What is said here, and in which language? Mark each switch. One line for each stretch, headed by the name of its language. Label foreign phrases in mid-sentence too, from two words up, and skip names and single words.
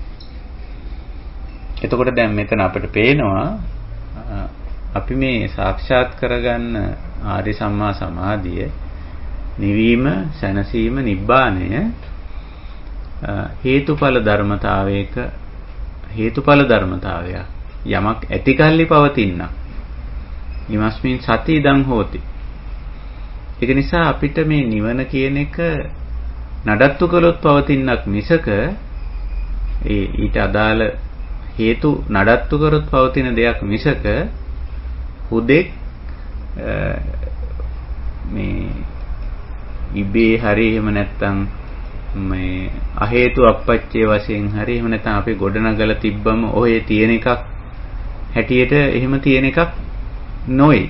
Sinhala: එතකොට දැන් මෙතන අපිට පේනවා අපි මේ සාක්ෂාත් කරගන්න ආර්ය සම්මා සමාධිය නිවීම, සැනසීම, නිබ්බාණය හේතුඵල ධර්මතාවයක හේතුඵල ධර්මතාවයක්. යමක් ඇතිකල්ලි පවතිනක්.
Pali: ඉමස්මින් සති ඉදං හෝති.
Sinhala: ඒක නිසා අපිට මේ නිවන කියන එක නඩත්තු කළොත් පවතිනක් මිසක ඊට අදාළ හේතු නඩත්තු කරොත් පවතින දෙයක් මිසක හුදෙක් මේ ඉබේ හරි එහෙම නැත්නම් මේ
Pali: අහේතු අපච්චේ
Sinhala: වශයෙන් හරි එහෙම නැත්නම් අපි ගොඩනගලා තිබ්බම ඔය තියෙන එකක් හැටියට එහෙම තියෙන එකක් නොයි.